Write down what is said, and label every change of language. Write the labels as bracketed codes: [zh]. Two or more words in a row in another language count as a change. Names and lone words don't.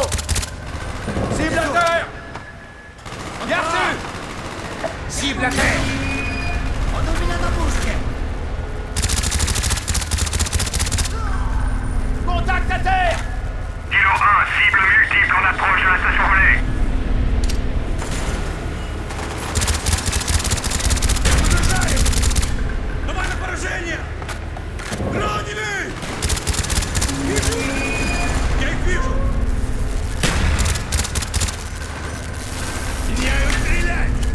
[fr] Cible à terre! Bien reçu! Cible à terre! Contact à terre! Kilo 1, cible multiple en approche de la station relais. [ru] Давай на поражение! Раненый! Я их вижу! Меняю стрелять!